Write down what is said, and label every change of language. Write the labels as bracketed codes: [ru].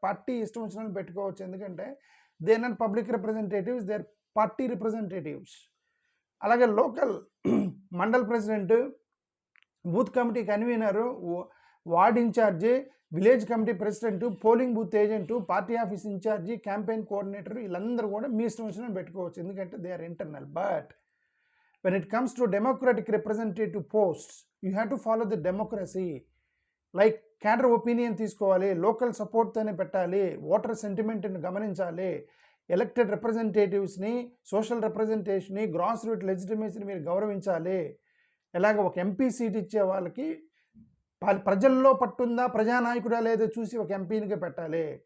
[te] Party ఇష్టం వచ్చినట్టు పెట్టుకోవచ్చు, ఎందుకంటే [en] They are not public representatives, they are party representatives. [te] అలాగే local mandal president, booth committee convener, ward incharge, village committee president, polling booth agent, party office incharge, campaign coordinator, వీళ్ళందరూ కూడా మీ ఇష్టం వచ్చినట్టు పెట్టుకోవచ్చు, ఎందుకంటే [en] They are internal. But when it comes to democratic representative posts, you have to follow the democracy. Like cadre opinion [te] తీసుకోవాలి, local సపోర్ట్తోనే పెట్టాలి, voter సెంటిమెంట్ని గమనించాలి, elected రిప్రజెంటేటివ్స్ని, social రిప్రజెంటేషన్ని, grass root లెజిటిమేసీని మీరు గౌరవించాలి. ఎలాగ ఒక ఎంపీ సీట్ ఇచ్చే వాళ్ళకి ప్రజల్లో పట్టుందా, ప్రజానాయకుడా లేదో చూసి ఒక ఎంపీనిగా పెట్టాలి.